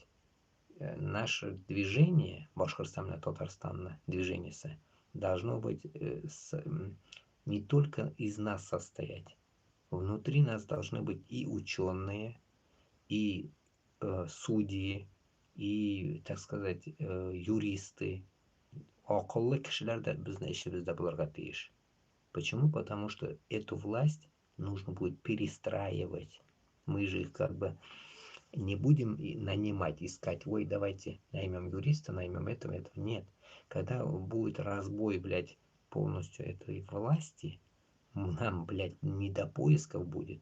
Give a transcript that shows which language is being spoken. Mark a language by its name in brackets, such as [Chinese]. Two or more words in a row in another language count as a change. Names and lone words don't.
[Russian] Наше движение, Башкортостан-Татарстан, движение должно быть не только из нас состоять. Внутри нас должны быть и ученые, и судьи, и, так сказать, юристы. [Tatar] Акыллы кешеләр дә безнең эшебездә булырга тиеш. [Russian] Почему? Потому что эту власть нужно будет перестраивать. Мы же их как бы не будем нанимать, искать, ой, давайте наймем юриста, наймем этого. Нет. Когда будет разбой, блядь, полностью этой власти, нам, блядь, не до поисков будет.